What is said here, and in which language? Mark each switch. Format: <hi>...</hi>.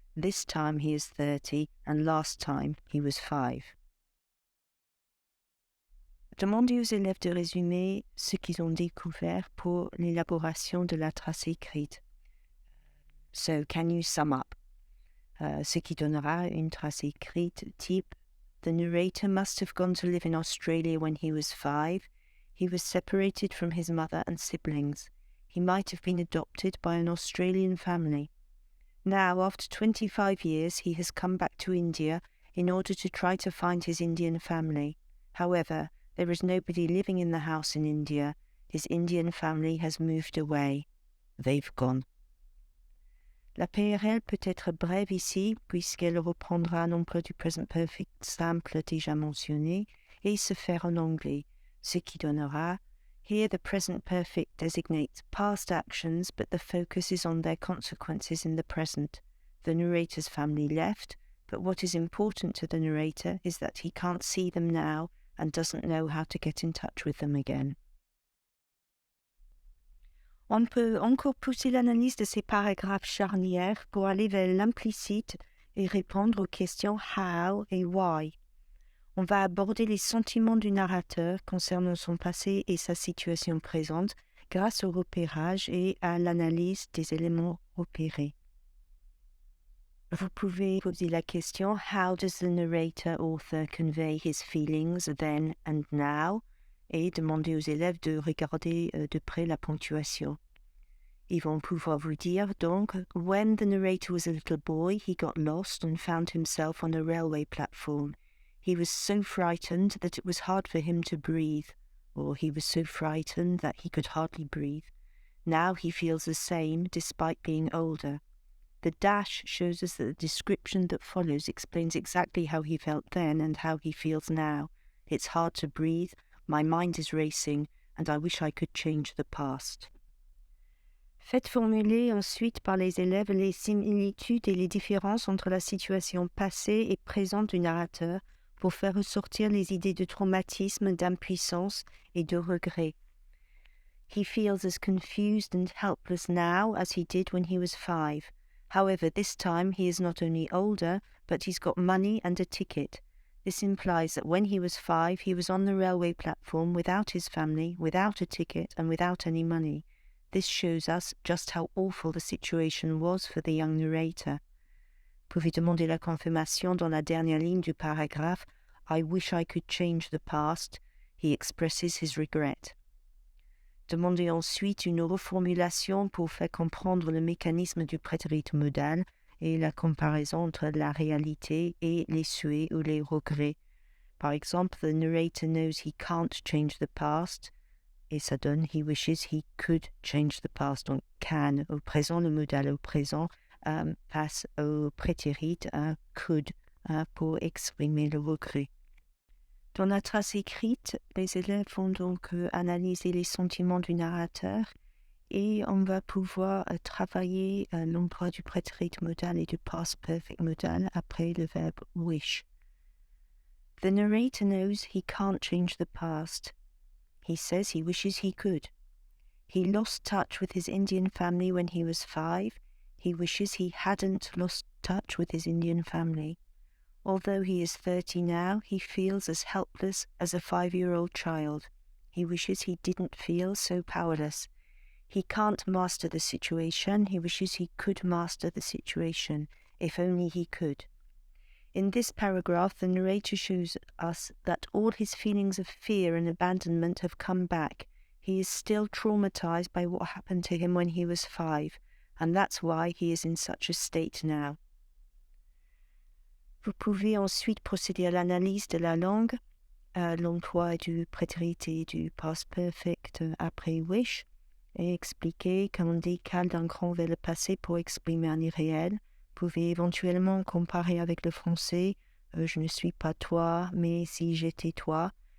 <en>This time he is 30 and last time he was 5.</en> <fr>Demandez aux élèves de résumer ce qu'ils ont découvert pour l'élaboration de la trace écrite.</fr> <en>So, can you sum up?</en> <fr>Ce qui donnera une trace écrite type</fr> <en>The narrator must have gone to live in Australia when he was 5. He was separated from his mother and siblings. He might have been adopted by an Australian family. Now, after 25 years, he has come back to India in order to try to find his Indian family. However, there is nobody living in the house in India. His Indian family has moved away. They've gone.</en> <fr>La PRL peut être brève ici, puisqu'elle reprendra un emploi du present perfect simple déjà mentionné et se faire en anglais, ce qui donnera</fr> <en>Here the present perfect designates past actions, but the focus is on their consequences in the present. The narrator's family left, but what is important to the narrator is that he can't see them now and doesn't know how to get in touch with them again.</en> <fr>On peut encore pousser l'analyse de ces paragraphes charnières pour aller vers l'implicite et répondre aux questions how et why. On va aborder les sentiments du narrateur concernant son passé et sa situation présente grâce au repérage et à l'analyse des éléments repérés. Vous pouvez poser la question</fr> <en>How does the narrator author convey his feelings then and now?</en> <fr>Et demander aux élèves de regarder de près la ponctuation. Ils vont pouvoir vous dire donc</fr> <en>When the narrator was a little boy, he got lost and found himself on a railway platform. He was so frightened that it was hard for him to breathe, or he was so frightened that he could hardly breathe. Now he feels the same despite being older. The dash shows us that the description that follows explains exactly how he felt then and how he feels now. It's hard to breathe, my mind is racing, and I wish I could change the past.</en> <fr>Faites formuler ensuite par les élèves les similitudes et les différences entre la situation passée et présente du narrateur pour faire ressortir les idées de traumatisme, d'impuissance et de regret.</fr> <en>He feels as confused and helpless now as he did when he was 5. However, this time he is not only older, but he's got money and a ticket. This implies that when he was 5, he was on the railway platform without his family, without a ticket, and without any money. This shows us just how awful the situation was for the young narrator.</en> <fr>Pouvez demander la confirmation dans la dernière ligne du paragraphe</fr> <en>I wish I could change the past. He expresses his regret.</en> <fr>Demandez ensuite une reformulation pour faire comprendre le mécanisme du prétérit modal et la comparaison entre la réalité et les souhaits ou les regrets. Par exemple,</fr> <en>the narrator knows he can't change the past,</en> <fr>et ça donne</fr> <en>he wishes he could change the past.</en> <fr>Donc can au présent, le modal au présent passe au prétérit could pour exprimer le regret. Dans la trace écrite, les élèves vont donc analyser les sentiments du narrateur et on va pouvoir travailler l'emploi du prétérit modal et du past perfect modal après le verbe wish.</fr> <en>The narrator knows he can't change the past. He says he wishes he could. He lost touch with his Indian family when he was 5. He wishes he hadn't lost touch with his Indian family. Although he is 30 now, he feels as helpless as a 5-year-old child. He wishes he didn't feel so powerless. He can't master the situation. He wishes he could master the situation, if only he could. In this paragraph, the narrator shows us that all his feelings of fear and abandonment have come back. He is still traumatized by what happened to him when he was 5, and that's why he is in such a state now.</en> <fr>Vous pouvez ensuite procéder à l'analyse de la langue, l'emploi du prétérit et du past perfect après wish, et expliquer qu'on décale d'un grand vers le passé pour exprimer un irréel. Vous pouvez éventuellement comparer avec le français je ne suis pas toi, mais si j'étais toi.</fr>